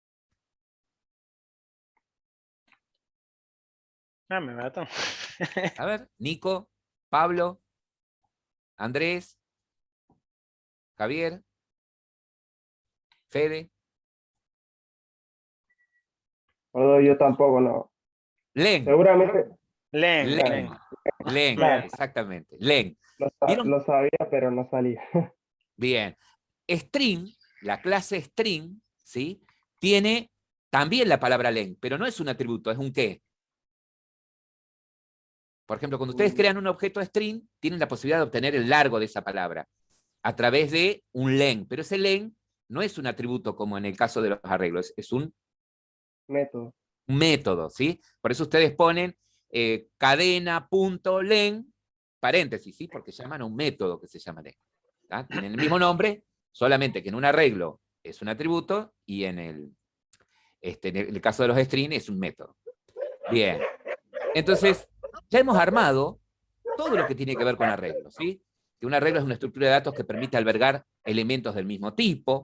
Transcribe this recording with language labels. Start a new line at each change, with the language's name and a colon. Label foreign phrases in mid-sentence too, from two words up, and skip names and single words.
Spanish: Ah, me matan. a ver, Nico, Pablo, Andrés, Javier, Fede, Yo tampoco, no. Len. Seguramente Len, Len, len. Len, claro, exactamente. Len. lo ¿Vieron? sabía, pero no salía. Bien. String, la clase string, ¿sí? Tiene también la palabra len, pero no es un atributo, es un qué. Por ejemplo, cuando ustedes crean un objeto string, tienen la posibilidad de obtener el largo de esa palabra a través de un len, pero ese len no es un atributo como en el caso de los arreglos, es un Método. método, ¿sí? Por eso ustedes ponen cadena.len, paréntesis, ¿sí? Porque llaman a un método que se llama len. ¿Tá? Tienen el mismo nombre, solamente que en un arreglo es un atributo y en el caso de los strings es un método. Bien. Entonces, ya hemos armado todo lo que tiene que ver con arreglos, ¿sí? Que un arreglo es una estructura de datos que permite albergar elementos del mismo tipo.